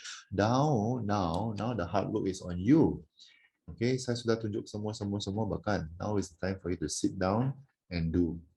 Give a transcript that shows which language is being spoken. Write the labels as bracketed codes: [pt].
[en] Now the hard work is on you. [ms] Okay, saya sudah tunjuk semua bahkan. [en] Now is the time for you to sit down and do.